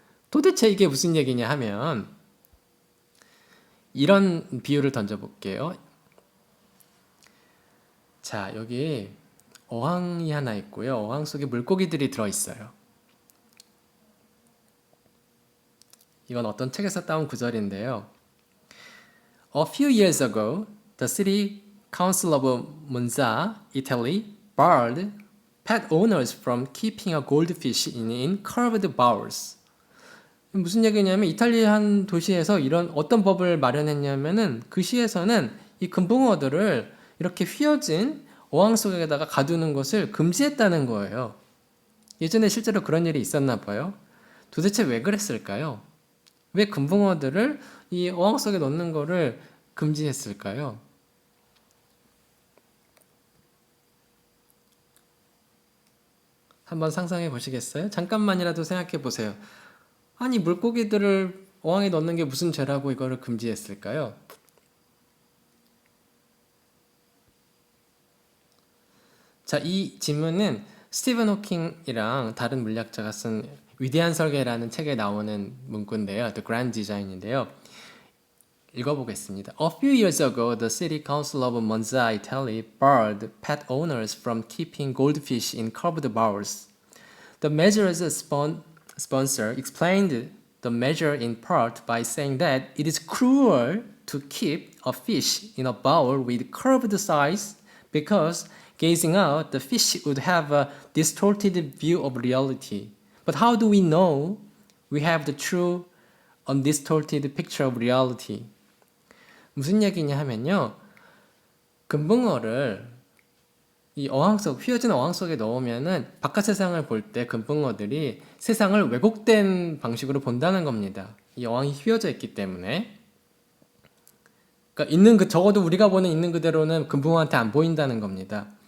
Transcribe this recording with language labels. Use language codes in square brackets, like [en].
[ko] 도대체 이게 무슨 얘기냐 하면, 이런 비유를 던져볼게요. 자, 여기 어항이 하나 있고요. 어항 속에 물고기들이 들어있어요. 이건 어떤 책에서 따온 구절인데요. [en] A few years ago, the city council of Monza, Italy, barred pet owners from keeping a goldfish in curved bowls. [ko] 무슨 얘기냐면 이탈리아 한 도시에서 이런 어떤 법을 마련했냐면은 그 시에서는 이 금붕어들을 이렇게 휘어진 어항 속에다가 가두는 것을 금지했다는 거예요. 예전에 실제로 그런 일이 있었나 봐요. 도대체 왜 그랬을까요? 왜 금붕어들을 이 어항 속에 넣는 거를 금지했을까요? 한번 상상해 보시겠어요? 잠깐만이라도 생각해 보세요. 아니, 물고기들을 어항에 넣는 게 무슨 죄라고 이거를 금지했을까요? 자, 이 질문은 스티븐 호킹이랑 다른 물리학자가 쓴 위대한 설계라는 책에 나오는 문구인데요. The Grand Design인데요. 읽어보겠습니다. [en] A few years ago, the city council of Monza, Italy, barred pet owners from keeping goldfish in curved bowls. The measure's sponsor explained the measure in part by saying that it is cruel to keep a fish in a bowl with curved sides because gazing out, the fish would have a distorted view of reality. But how do we know we have the true undistorted picture of reality? [ko] 무슨 얘기냐 하면요. 금붕어를 이 어항 속, 휘어진 어항 속에 넣으면은 바깥 세상을 볼 때 금붕어들이 세상을 왜곡된 방식으로 본다는 겁니다. 이 어항이 휘어져 있기 때문에. 그러니까 적어도 우리가 보는 있는 그대로는 금붕어한테 안 보인다는 겁니다.